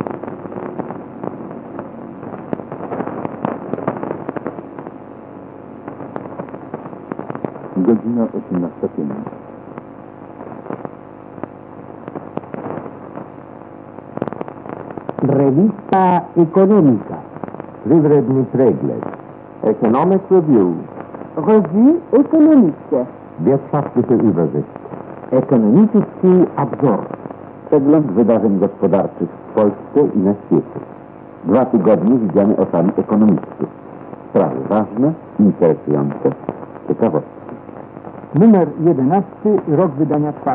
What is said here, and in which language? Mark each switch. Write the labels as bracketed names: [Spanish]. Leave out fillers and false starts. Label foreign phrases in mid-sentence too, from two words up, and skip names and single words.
[Polish] Godzina 18:05. [Spanish] Revista Económica. [Serbian] Privredny pregled. [English] Economic Review. [French] Revue économique. [German] Wirtschaftliche Übersicht. [Russian] Экономический обзор. [Polish] Przegląd wydarzeń gospodarczych w Polsce i na świecie. 2 tygodnie widziane oczami ekonomistów. Sprawy ważne, interesujące, ciekawostki. Numer 11, rok wydania 4.